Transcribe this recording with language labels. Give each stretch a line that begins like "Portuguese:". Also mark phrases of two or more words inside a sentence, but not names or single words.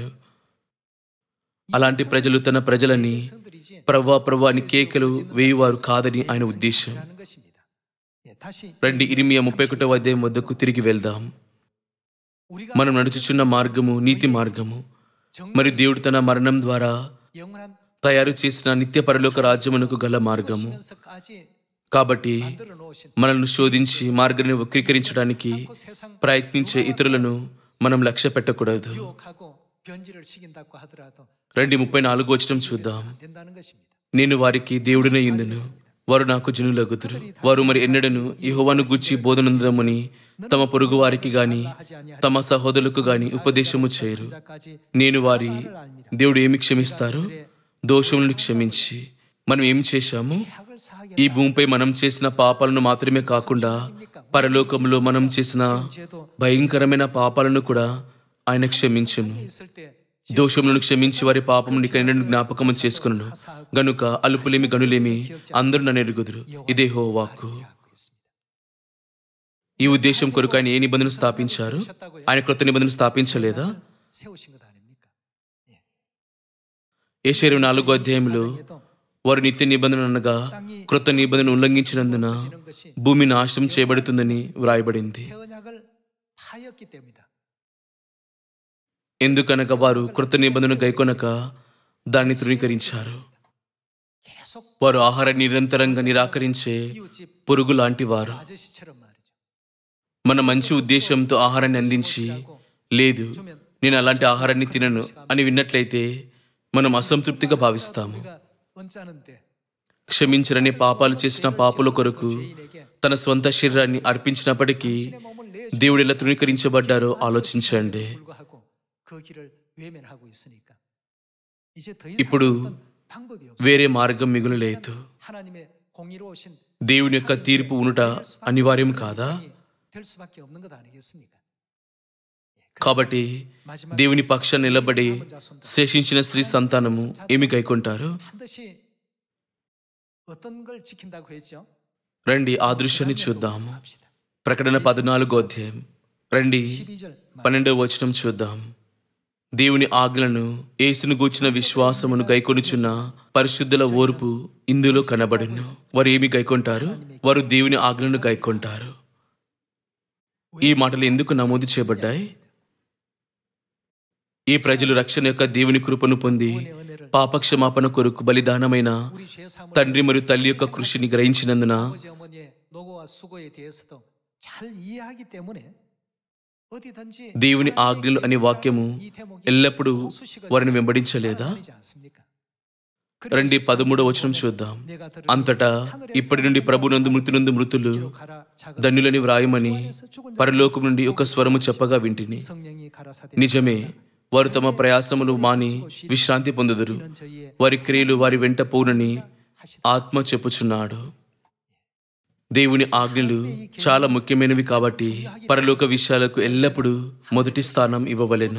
Telugu: అలాంటి ప్రజలు తన ప్రజలని
Korean: 성들이지
Telugu: ప్రవ్వా ప్రవ్వా అని కేకలు వేయువారు కాదని ఆయన ఉద్దేశం.
Korean: 하는 것입니다. 예, 다시
Telugu: రండి ఇర్మియా 31వ అధ్యాయం వద్దకు తిరిగి వెళ్దాం.
Korean: 우리가
Telugu: మనం నడుచుచున్న మార్గము నీతి మార్గము. మరి దేవుడు తన మరణం ద్వారా
Korean: 영원한
Telugu: తయారు చేసిన నిత్య పరలోక రాజ్యమునకు గల మార్గము.
Korean: 시면서까지
Telugu: కాబట్టి
Korean: 만들어 놓으신
Telugu: మనల్ని శోధించి మార్గాన్ని వక్రీకరించడానికి
Korean: 그 세상
Telugu: ప్రయత్నించే ఇతరులను మనం లక్ష్య పెట్టకూడదు.
Korean: 유혹하고 변질을 시킨다고 하더라도
Telugu: రండి 34వ వచనం చూద్దాం.
Korean: 안 된다는 것입니다.
Telugu: నేను వారికి దేవుడినే ఇందును, వారు నాకు జనులగుదురు. వారు మరి ఎన్నడను యెహోవాను గూర్చి బోధనందమని తమ పొరుగు వారికి గాని తమ సహోదరులకు గాని ఉపదేశము చేయరు.
Korean: 자까지
Telugu: నేను వారి దేవుడు ఏమి క్షమిస్తారు? దోషములను క్షమించి. మనం ఏం చేశాము?
Korean: 학을 사하게
Telugu: ఈ భూమిపై మనం చేసిన పాపాలను మాత్రమే కాకుండా పరలోకంలో మనం చేసిన
Korean: 죄도
Telugu: భయంకరమైన పాపాలను కూడా ఆయన క్షమించును.
Korean: 있을 때
Telugu: దోషములను క్షమించి వారి పాపము నికైనను జ్ఞాపకము చేసుకును. గనుక అలుపులేమి గనులేమి అందరూ నన్ను ఎరుగుదురు. ఇదే యెహోవాకు.
Korean: 하고 있습니다.
Telugu: ఈ ఉద్దేశం కొరకు ఆయన ఏ నిబంధన స్థాపించారు? ఆయన క్రొత్త నిబంధన స్థాపించలేదా?
Korean: 세우신 것 아닙니까?
Telugu: యెషయా 24వ అధ్యాయంలో వారు నిత్య నిబంధన అనగా క్రొత్త నిబంధన ఉల్లంఘించినందున
Korean: 지는 것이
Telugu: భూమి నాశనం చేయబడుతుందని వ్రాయబడింది.
Korean: 새 언약을 파였기 때문이다.
Telugu: ఎందుకనగా వారు క్రొత్త నిబంధన గైకొనక దాన్ని తృణీకరించారు.
Korean: 계속
Telugu: వారు ఆహారాన్ని నిరంతరంగా నిరాకరించే
Korean: 이웃집
Telugu: పురుగు లాంటి వారు.
Korean: 아저씨처럼 말이죠.
Telugu: మన మంచి ఉద్దేశంతో ఆహారాన్ని అందించి, లేదు నేను అలాంటి ఆహారాన్ని తినను అని విన్నట్లయితే మనం అసంతృప్తిగా భావిస్తాము.
Korean: 우리가 언짢은데
Telugu: క్షమించరని పాపాలు చేసిన పాపుల కొరకు
Korean: 죄인에게
Telugu: తన స్వంత శరీరాన్ని అర్పించినప్పటికీ
Korean: 내 몸을 내
Telugu: దేవుడు ఎలా తృణీకరించబడ్డారో ఆలోచించండి.
Korean: 불구하고 그 길을 외면하고 있으니까 이제 더
Telugu: ఇప్పుడు
Korean: 이상 어떤 방법이 없어.
Telugu: వేరే మార్గం మిగులలేదు.
Korean: 하나님의 공의로우신
Telugu: దేవుని యొక్క తీర్పు ఉనుట అనివార్యం కాదా?
Korean: 될 수밖에 없는 것 아니겠습니까?
Telugu: కాబట్టి దేవుని పక్షాన నిలబడి శేషించిన స్త్రీ సంతానము ఏమి గైకొంటారు?
Korean: 반드시 어떤 걸 지킨다고 했죠?
Telugu: రండి ఆ దృశ్యాన్ని చూద్దాము.
Korean: 합시다.
Telugu: ప్రకటన 14వ అధ్యాయం రండి
Korean: 12절
Telugu: 12వ వచనం చూద్దాం. దేవుని ఆజ్ఞలను యేసును గూర్చిన విశ్వాసమును గైకొనుచున్న పరిశుద్ధుల ఓర్పు ఇందులో కనబడును. వారు ఏమి గైకొంటారు? వారు దేవుని ఆజ్ఞలను గైకొంటారు. ఈ మాటలు ఎందుకు నమోదు చేయబడ్డాయి? ఈ ప్రజలు రక్షణ యొక్క దేవుని కృపను పొంది పాపక్షమాపణ కొరకు బలిదానమైన
Korean: 우리 죄 사함을
Telugu: తండ్రి మరియు తల్లి యొక్క కృషిని గ్రహించినందున
Korean: 아버지 어머니의 노고와 수고에 대해서도 잘 이해하기 때문에 어디든지
Telugu: దేవుని ఆజ్ఞలు అనే వాక్యము
Korean: 이 대목이
Telugu: ఎల్లప్పుడూ వారిని వెంబడించలేదా?
Korean: 말이지 않습니까?
Telugu: రండి 13వ వచనం చూద్దాం. అంతటా ఇప్పటి నుండి ప్రభునందు మృతునందు మృతులు
Korean: 가라 작은
Telugu: ధన్యులని వ్రాయమని పరలోకం నుండి ఒక స్వరము చెప్పగా వింటిని.
Korean: 성령이 가라사대
Telugu: నిజమే, వారు తమ ప్రయాసములు మాని విశ్రాంతి పొందుదురు.
Korean: 저희의
Telugu: వారి క్రియలు వారి వెంట పోనని ఆత్మ చెప్పుచున్నాడు. దేవుని ఆజ్ఞలు చాలా ముఖ్యమైనవి కాబట్టి పరలోక విషయాలకు ఎల్లప్పుడూ మొదటి స్థానం ఇవ్వవలెను.